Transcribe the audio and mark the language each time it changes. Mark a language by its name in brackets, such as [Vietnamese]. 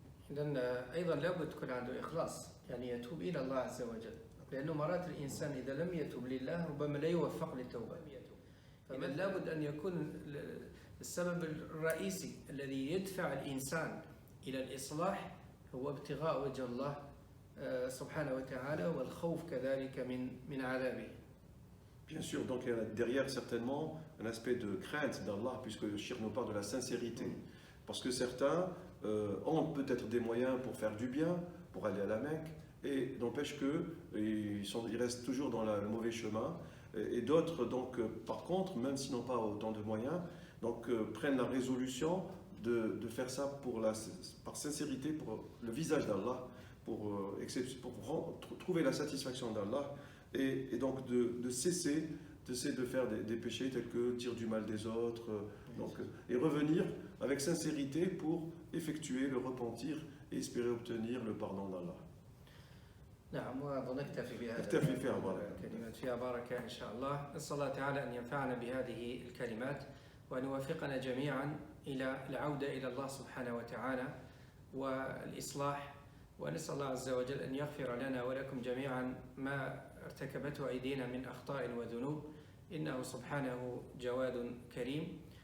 [Arabic] إذن أيضا لابد تكون عنده إخلاص، يعني يتوب إلى الله عز وجل، لأنه مرات الإنسان إذا لم يتوب لله ربما لا يوفق للتوبة. فإذا لابد أن يكون السبب الرئيسي الذي يدفع الإنسان إلى الإصلاح هو ابتغاء وجه الله سبحانه وتعالى والخوف كذلك من عذابه. [French] Bien sûr, donc il y a derrière certainement un aspect de crainte d'Allah, puisque le shirk nous parle de la sincérité. Parce que certains ont peut-être des moyens pour faire du bien, pour aller à la Mecque, et n'empêche qu'ils restent toujours dans le mauvais chemin. Et d'autres, donc, par contre, même s'ils n'ont pas autant de moyens, donc, prennent la résolution de faire ça par sincérité, pour le visage d'Allah, pour trouver la satisfaction d'Allah, et donc de cesser de faire des péchés tels que dire du mal des autres, et revenir avec sincérité pour effectuer le repentir et espérer obtenir le pardon d'Allah. [Arabic] نعم، وأظن نكتفي بهذا. نكتفي فيها بركة. الكلمات فيها بركة إن شاء الله. نسأل الله تعالى أن ينفعنا بهذه الكلمات وأن يوفقنا جميعا إلى العودة إلى الله سبحانه وتعالى والإصلاح، ونسأل الله عز وجل أن يغفر لنا ولكم جميعا ما ارتكبته أيدينا من أخطاء وذنوب، إنه سبحانه جواد كريم.